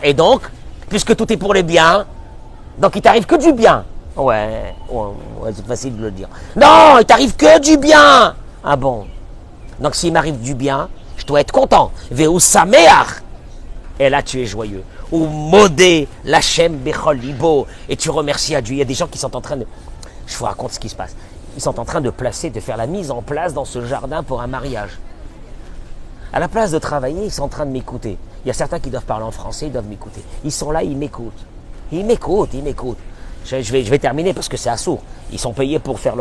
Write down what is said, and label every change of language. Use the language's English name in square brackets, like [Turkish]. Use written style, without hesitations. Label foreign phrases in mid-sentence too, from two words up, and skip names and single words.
[French] Et donc, puisque tout est pour le bien, donc il t'arrive que du bien. Ouais, c'est facile de le dire. Non, il t'arrive que du bien. Ah bon? Donc s'il m'arrive du bien, je dois être content. [Hebrew] והוא שמח. [French] Et là, tu es joyeux. [Hebrew] ומודה להשם בכל ליבו. [French] Et tu remercies à Dieu. Il y a des gens qui sont en train de... Je vous raconte ce qui se passe. Ils sont en train de faire la mise en place dans ce jardin pour un mariage. À la place de travailler, ils sont en train de m'écouter. Il y a certains qui doivent parler en français, ils doivent m'écouter. Ils sont là, ils m'écoutent. Ils m'écoutent. Je vais terminer parce que c'est assourd. Ils sont payés pour faire le travail.